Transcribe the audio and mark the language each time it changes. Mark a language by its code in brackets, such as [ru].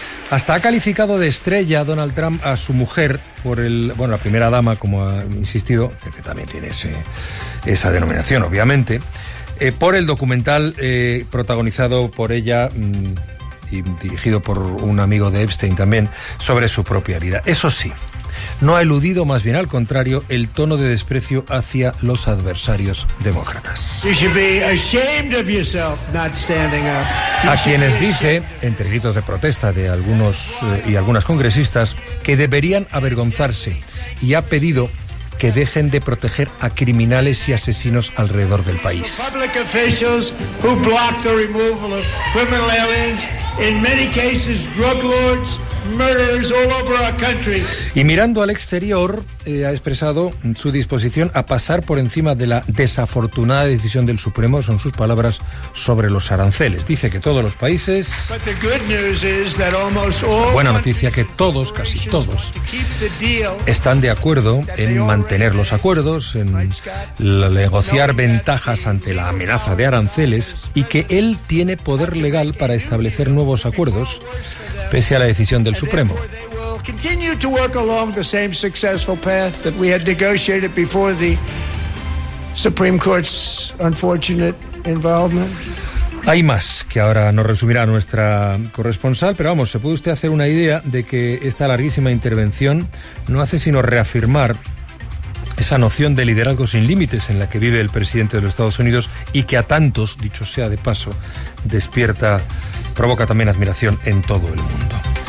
[es] Hasta ha calificado de estrella Donald Trump a su mujer por el, bueno, la primera dama, como ha insistido, que también tiene esa denominación, obviamente, por el documental protagonizado por ella y dirigido por un amigo de Epstein también, sobre su propia vida. Eso sí, no ha eludido, más bien al contrario, el tono de desprecio hacia los adversarios demócratas. [en] You should be ashamed of yourself not standing up. [es] A quienes dice, entre gritos de protesta de algunos y algunas congresistas, que deberían avergonzarse, y ha pedido que dejen de proteger a criminales y asesinos alrededor del país. [en] Public officials who blocked the removal of criminal aliens, in many cases drug lords, murderers all over our country. [es] Y mirando al exterior, ha expresado su disposición a pasar por encima de la desafortunada decisión del Supremo, son sus palabras, sobre los aranceles. Dice que todos los países... [en] But the good news is that almost all... [es] Buena noticia, que todos, casi todos, están de acuerdo en mantener los acuerdos, en negociar ventajas ante la amenaza de aranceles, y que él tiene poder legal para establecer nuevos acuerdos, pese a la decisión del Supremo. [en] Continue to work along the same successful path that we had negotiated before the Supreme Court's unfortunate involvement. [es] Hay más que ahora nos resumirá nuestra corresponsal, pero vamos, se puede usted hacer una idea de que esta larguísima intervención no hace sino reafirmar esa noción de liderazgo sin límites en la que vive el presidente de los Estados Unidos y que a tantos, dicho sea de paso, despierta, provoca también admiración en todo el mundo.